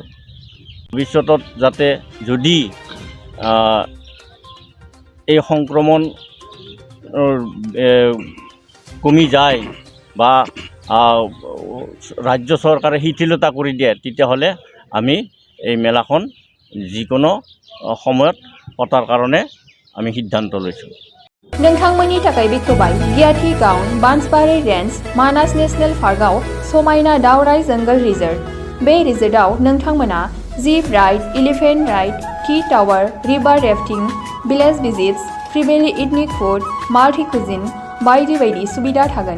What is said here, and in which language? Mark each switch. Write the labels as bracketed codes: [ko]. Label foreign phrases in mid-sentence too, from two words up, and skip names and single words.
[as] ভৱিষ্যতত যাতে যদি এই সংক্ৰমণ কমি যায় বা ৰাজ্য চৰকাৰে শিথিলতা কৰি দিয়ে তেতিয়াহ'লে আমি এই মেলাখন যিকোনো সময়ত পতাৰ কাৰণে আমি সিদ্ধান্ত লৈছোঁ। [brx] नोंथांमोननि थाखाय बेखेवबाय गियाथि गाउन बान्सबारि रेन्ज मानास नेशनेल पार्कआव समायना दावराइ जंगल रिजर्ट। बे रिजर्टआव नोंथांमोना [en] jeep ride, elephant ride, tea tower, river rafting, village visits, tribal ethnic food, multi cuisine [brx] बायदि बायदि सुबिदा थागोन।